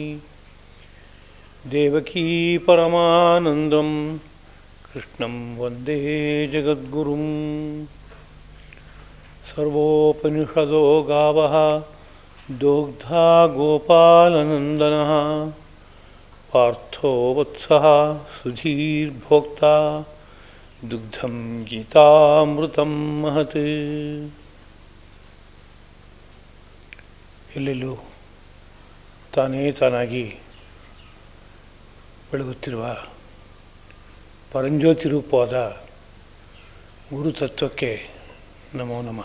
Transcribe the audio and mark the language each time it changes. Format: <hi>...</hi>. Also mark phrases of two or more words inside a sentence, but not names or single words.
<sa>ದೇವಕೀ ಪರಮಾನಂದಂ ಕೃಷ್ಣಂ ವಂದೇ ಜಗದ್ಗುರುಂ ಸರ್ವೋಪನಿಷದೋ ಗಾವಃ ದೋಗ್ಧಾ ಗೋಪಾಲನಂದನಃ ಪಾರ್ಥೋ ವತ್ಸಃ ಸುಧೀರ್ಭೋಕ್ತಾ ದುಗ್ಧಂ ಗೀತಾಮೃತಂ ಮಹತ್.</sa> <kn>ಎಲ್ಲೆಲ್ಲೂ ತಾನೇ ತಾನಾಗಿ ಬೆಳಗುತ್ತಿರುವ ಪರಂಜ್ಯೋತಿ ರೂಪವಾದ ಗುರುತತ್ವಕ್ಕೆ ನಮೋ ನಮಃ.</kn>